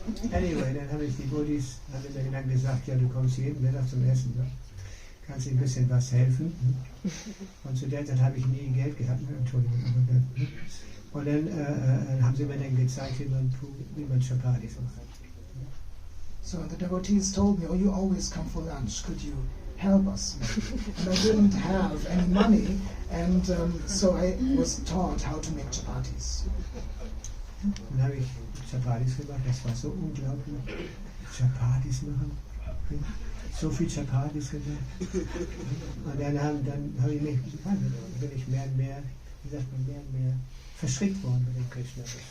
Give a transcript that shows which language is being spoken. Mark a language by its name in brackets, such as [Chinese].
[German] Anyway, dann habe ich die Bodhis, mir dann gesagt, ja, du kommst jeden Mittag zum Essen, ne? Kannst dir ein bisschen was helfen. Und zu der Zeit habe ich nie Geld gehabt, Entschuldigung. Und dann haben sie mir dann gezeigt, wie man Chapatis macht. [English] So the devotees told me, oh, you always come for lunch, could you help us? And I didn't have any money, and so I was taught how to make chapatis. [German] Dann habe ich Chapatis gemacht, das war so unglaublich. Chapatis machen. So viel Chapatis gemacht. Und dann habe ich mich, bin ich mehr und mehr, wie sagt man, mehr und mehr verschrickt worden mit dem Krishna.